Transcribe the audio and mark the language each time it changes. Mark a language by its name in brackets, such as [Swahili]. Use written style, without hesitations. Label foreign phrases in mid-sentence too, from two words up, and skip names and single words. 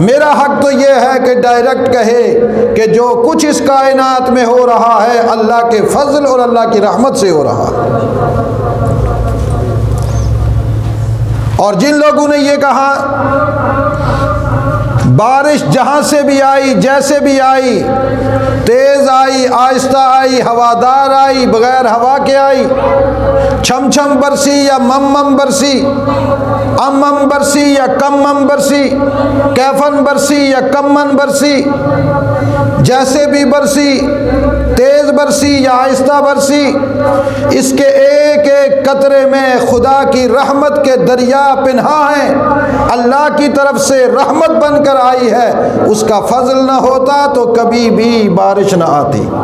[Urdu] میرا حق تو یہ ہے کہ ڈائریکٹ کہے کہ جو کچھ اس کائنات میں ہو رہا ہے اللہ کے فضل اور اللہ کی رحمت سے ہو رہا ہے۔ اور جن لوگوں نے یہ کہا بارش جہاں سے بھی آئی، جیسے بھی آئی، تیز آئی، آہستہ آئی، ہوادار آئی، بغیر ہوا کے آئی، چھم چھم برسی یا مم مم برسی، ام ام برسی یا کم مم برسی، کیفن برسی یا کم من برسی، جیسے بھی برسی، تیز برسی یا آہستہ برسی، اس کے ایک ایک قطرے میں خدا کی رحمت کے دریا پنہا ہیں، اللہ کی طرف سے رحمت بن کر آئی ہے۔ اس کا فضل نہ ہوتا تو کبھی بھی بارش نہ آتی۔